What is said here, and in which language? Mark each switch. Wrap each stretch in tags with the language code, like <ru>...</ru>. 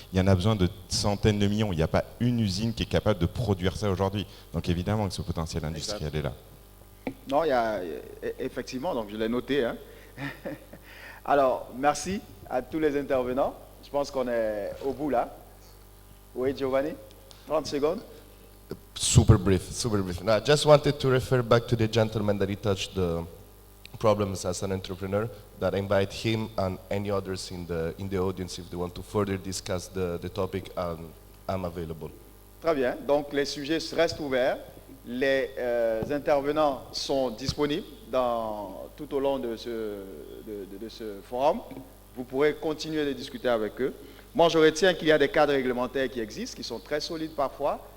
<fr>Il y en a besoin de centaines de millions. Il n'y a pas une usine qui est capable de produire ça aujourd'hui. Donc évidemment que ce potentiel industriel est là. Non, il y a effectivement, donc je l'ai noté. Hein. Alors, merci à tous les intervenants. Je pense qu'on est au bout là. Oui, Giovanni, 30 secondes.</fr> <en>Super brief, super brief. Now, I just wanted to refer back to the gentleman that he touched the problems as an entrepreneur, that I invite him and any others in the audience if they want to further discuss the topic, I'm available.</en> <fr>Très bien, donc les sujets restent ouverts. Les intervenants sont disponibles tout au long de ce forum. Vous pourrez continuer de discuter avec eux. Moi, je retiens qu'il y a des cadres réglementaires qui existent, qui sont très solides parfois.</fr>